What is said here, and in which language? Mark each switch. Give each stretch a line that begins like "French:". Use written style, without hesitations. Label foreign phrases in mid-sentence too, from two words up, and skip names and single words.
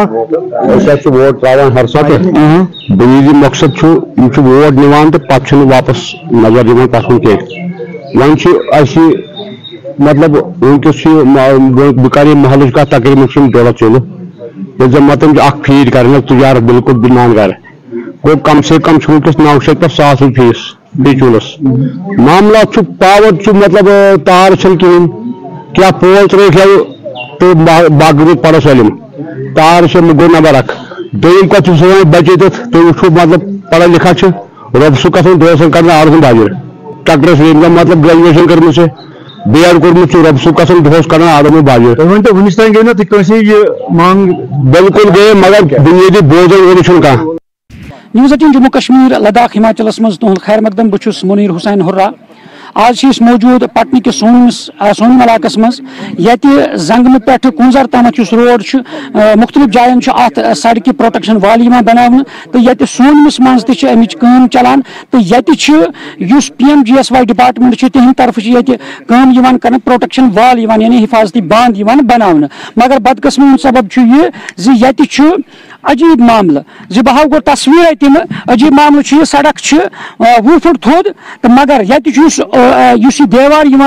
Kashmiri: أسۍ حظ چھِ ووٹ ترٛاوان ہر ساتہٕ بُنیٲدی مقصد چھُ یِم چھِ ووٹ نِوان تہٕ پتہٕ چھُنہٕ واپس نظر دِوان تتھ کُن کینٛہہ وۄنۍ چھِ اَسہِ مطلب وٕنکیٚس چھُ بہٕ کرٕ یہِ محلٕچ کتھ تقریٖبن چھِ یِم 2 ژوٚلہٕ ییٚلہِ زن مطلب چھِ اکھ فیٖڈ کران تُجار بالکل بِمان گرٕ گوٚو
Urdu: کم سے کم
Kashmiri: چھُ وٕنکیٚس 900 پٮ۪ٹھ 1000 رۄپیہِ فیٖس بیچوٗلس معاملات چھُ پاور چھُ مطلب تار چھنہٕ کِہیٖنۍ کیٛاہ پول ترٲیِکھ یَلہٕ تہٕ باقٕے روٗد پڑھو سٲلِم تار چھِ گوٚو نمبر اکھ دوٚیِم کتھ چھُ سون بچے تتھ تُہۍ وٕچھو مطلب
Urdu: پڑھا لکھا
Kashmiri: چھِ رۄبہٕ گژھان دۄہس کران آرزن باجر ٹکرس ییٚمہِ دۄہ مطلب گریجویشن کٔرمٕژ چھِ B.Ed کوٚرمُت چھُ رۄبہٕ گژھان دۄہس کران آرزن باجر تُہۍ ؤنۍتو وُنِس تانۍ گٔے نا تُہۍ کٲنٛسہِ یہِ منٛگ بالکل گٔے مگر بُنیٲدی بوزن وٲلۍ چھُنہٕ کانٛہہ نیوز 18 جموں کشمیر لداخ ہماچلس مز تہد خیر مقدم بہٕ منیر حسین ہُرا آج موجود پٹنہ کس سونم علاقس مز یتہِ زنگنہٕ پٮ۪ٹھٕ کُنزر تامتھ یُس روڈ چھُ مختلف جاین چھُ اتھ سڑکہِ
English: protection wall
Kashmiri: یِوان بناونہٕ تہٕ یتہِ سونمس منٛز تہِ چھِ امِچ کٲم چلان تہٕ یتہِ چھُ یُس PMGSY ڈپارٹمنٹ چھُ تِہنٛدِ طرفہٕ چھِ یتہِ کٲم یِوان کرنہٕ
English: protection wall
Kashmiri: یِوان یعنی حفاظتی باند یِوان بناونہٕ مگر بدقسمی ہُنٛد سبب چھُ یہِ زِ یتہِ چھُ عجیب معاملہٕ زِ بہٕ ہاو گۄڈٕ تصویٖر تِمہٕ عجیب معاملہٕ چھُ یہِ سڑک چھِ 20 فُٹ تھوٚد تہٕ مگر یتہِ چھُ یُس یہِ دیوار یِوان